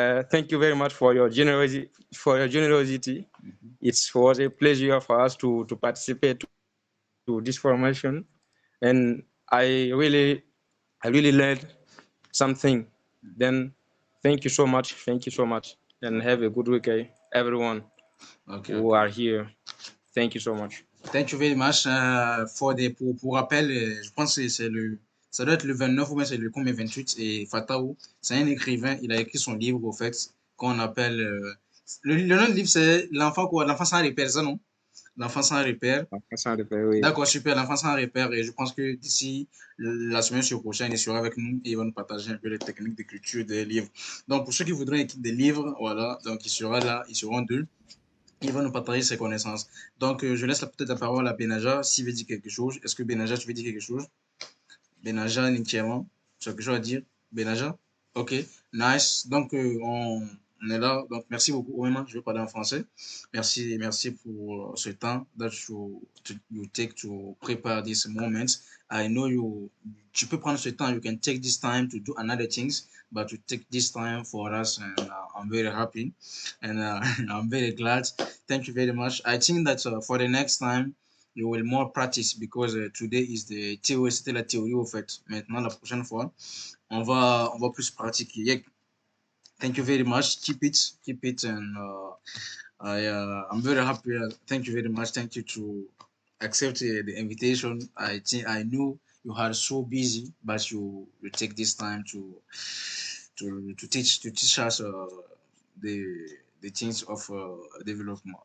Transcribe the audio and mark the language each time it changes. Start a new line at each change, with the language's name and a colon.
English: Thank you very much for your generosity. It was a pleasure for us to participate to this formation, and I really learned something. Then thank you so much, and have a good week, everyone who are here. Thank you so much. Thank you very much.
French: Pour rappel, je pense que ça doit être le 29 ou bien c'est le combien 28 et Fataou, c'est un écrivain, il a écrit son livre au fait qu'on appelle le nom du livre c'est l'enfant sans repère, ça non? L'enfant sans repère. Oui. D'accord, super, l'enfant sans repère et je pense que d'ici la semaine prochaine, il sera avec nous et il va nous partager un peu les techniques d'écriture des livres. Donc pour ceux qui voudraient écrire des livres, voilà, donc il sera là, ils seront deux. Il va nous partager ses connaissances. Donc, je laisse peut-être la parole à Benaja s'il veut dire quelque chose. Est-ce que Benaja, tu veux dire quelque chose? Benaja, Nintiaman, tu as quelque chose à dire? Benaja? Ok, nice. Donc, on est là. Donc, merci beaucoup. Vraiment, je vais parler en français. Merci pour ce temps
English: that you take to prepare this moment. I know
French: tu peux prendre ce temps.
English: You can take this time to do another things, but to take this time for us, and I'm very happy, and I'm very glad. Thank you very much. I think that for the next time, you will more practice because today is the théorie,
French: c'était la théorie au fait. Maintenant, la prochaine fois, on va plus pratiquer.
English: Yeah. Thank you very much. Keep it, and I'm very happy. Thank you very much. Thank you to accept the invitation. I think I knew you are so busy, but you take this time to teach us the the things of development.